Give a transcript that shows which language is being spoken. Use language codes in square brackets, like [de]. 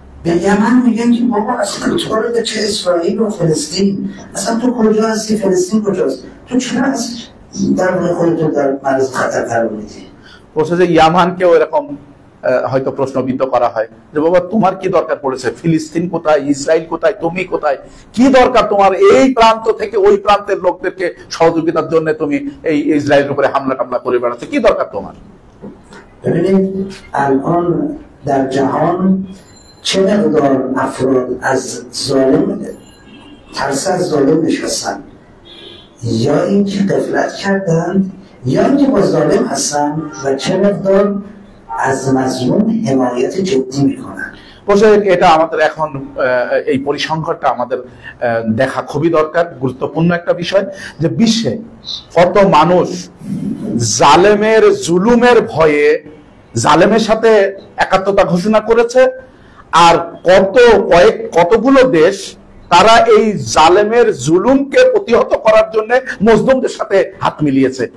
[fa] به یمن میگن که بابا اصلا تو رو چه اسرائیل و فلسطین، اصلا تو کجا هستی؟ فلسطین کجاست؟ تو چرا از در واقع خودتو در معرض خطر قرار میدی؟ [bn] বলছে যে ইয়ামানকেও এরকম হয়তো প্রশ্নবিদ্ধ করা হয় যে বাবা তোমার কি দরকার পড়েছে? ফিলিস্তিন কোথায়, ইসরায়েল কোথায়, তুমি কোথায়? কি দরকার তোমার এই প্রান্ত থেকে ওই প্রান্তের লোকদেরকে সহযোগিতার জন্য তুমি এই ইসরায়েলের উপরে হামলা টামলা করে বেড়াচ্ছ? কি দরকার তোমার? [fa] ببینید الان در جهان چه مقدار افراد از ظالم ترس از ظالم نشستن، یا اینکه غفلت کردند یا اینکه با ظالم هستن و چه مقدار از مظلوم حمایت جدی میکنن। [bn] বলছে এটা আমাদের এখন এই পরিসংখ্যানটা আমাদের দেখা খুবই দরকার, গুরুত্বপূর্ণ একটা বিষয় যে বিশ্বে কত মানুষ জালেমের জুলুমের ভয়ে জালেমের সাথে একাত্মতা ঘোষণা করেছে, আর কতগুলো দেশ তারা এই জালেমের জুলুমকে প্রতিহত করার জন্য মজলুমদের সাথে হাত মিলিয়েছে।